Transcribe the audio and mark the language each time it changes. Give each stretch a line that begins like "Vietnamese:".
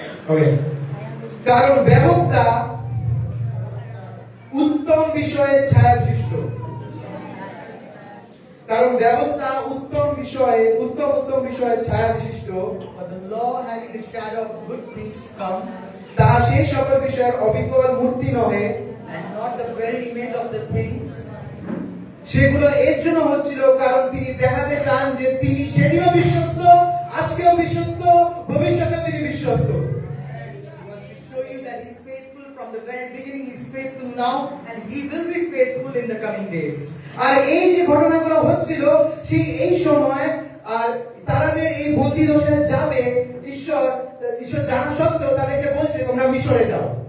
Bangla: ওকে, কারণ ব্যবস্থা উত্তম বিষয়ের ছায়া বিশিষ্ট। কারণ ব্যবস্থা উত্তম বিষয়ের ছায়া বিশিষ্ট।
English: For the law having the shadow of good things to come,
Bangla: তাহা সেই সকল বিষয়ের অবিকল মূর্তি নহে,
English: and not the very image of the things.
Bangla: সেগুলো এর জন্য হচ্ছিল কারণ তিনি দেখাতে চান যে তিনি সেদিনও বিশ্বস্ত, আজকেও বিশ্বস্ত, ভবিষ্যতেও তিনি বিশ্বস্ত।
English: He wants to show you that He's faithful from the very beginning. He's faithful now, and He will be faithful in the coming days.
Bangla: আর এই যে ঘটনাগুলো হচ্ছিল সেই এই সময়, আর তারা যে এই বন্দী দশে যাবে, ঈশ্বর জানা সত্ত্বেও তাদেরকে বলছে তোমরা মিশরে যাও।